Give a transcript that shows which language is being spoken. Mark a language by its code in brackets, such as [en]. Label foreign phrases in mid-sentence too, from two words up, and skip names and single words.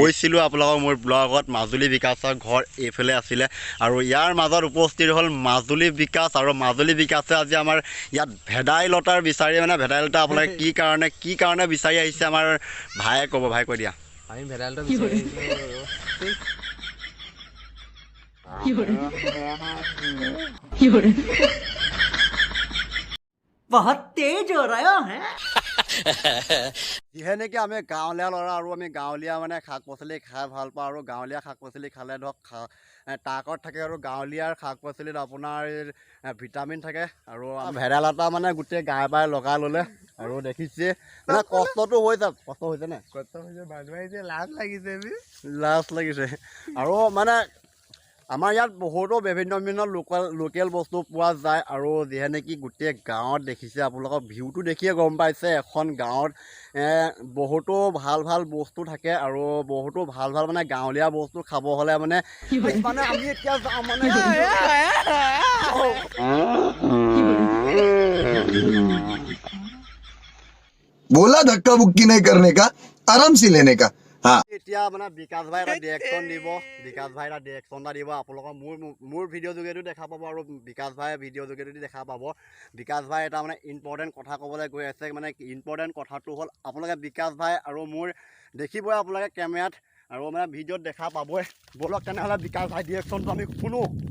[as] কৈছিলোঁ আপোনালোকক মোৰ ব্লগত মাজুলী বিকাশৰ ঘৰ এইফালে আছিলে। আৰু ইয়াৰ মাজত উপস্থিত হ'ল মাজুলী বিকাশ। আৰু মাজুলী বিকাশে আজি আমাৰ ইয়াত ভেদাইলতাৰ বিচাৰি মানে ভেদাইলতা আপোনালোকে কি কাৰণে বিচাৰি আহিছে আমাৰ ভায়ে ক'ব। ভাই কৈ দিয়া। আমি ভেদাইলতা বিচাৰি [hi] बहुत तेज हो रहा है। [as] যিহে নেকি আমি গাঁৱলীয়া ল'ৰা আৰু আমি গাঁৱলীয়া মানে শাক পাচলি খাই ভাল পাওঁ। আৰু গাঁৱলীয়া শাক পাচলি খালে ধৰক তাকত থাকে। আৰু গাঁৱলীয়া শাক পাচলিত আপোনাৰ ভিটামিন থাকে। আৰু ভেদাইলতা মানে গোটেই গাই বাই লগাই ল'লে। আৰু দেখিছে মানে কষ্টটো হৈছে নে লাজ লাগিছে আৰু মানে আমাৰ ইয়াত বহুতো বিভিন্ন লোকেল বস্তু পোৱা যায় আৰু যিহে নেকি গোটেই গাঁৱত দেখিছে আপোনালোকৰ ভিউটো দেখিয়ে গম পাইছে এখন গাঁৱত বহুতো ভাল বস্তু থাকে আৰু বহুতো ভাল মানে গাঁৱলীয়া বস্তু খাব হ'লে মানে আমি এতিয়া যাওঁ মানে [hi] बोला धक्का बुक्की नहीं करने का आराम से लेने का हाँ [as] এতিয়া মানে বিকাশ ভাই এটা ডিৰেকশ্যন দিব আপোনালোকৰ মোৰ ভিডিঅ' যোগেদিও দেখা পাব আৰু বিকাশ ভাই ভিডিঅ' যোগেদি দেখা পাব বিকাশ ভাই এটা মানে ইম্পৰ্টেণ্ট কথা ক'বলৈ গৈ আছে মানে ইম্পৰ্টেণ্ট কথাটো হ'ল আপোনালোকে বিকাশ ভাই আৰু মোৰ দেখিবই আপোনালোকে কেমেৰাত আৰু মানে ভিডিঅ'ত দেখা পাবই ব'লক তেনেহ'লে বিকাশ ভাই ডিৰেকশ্যনটো আমি শুনো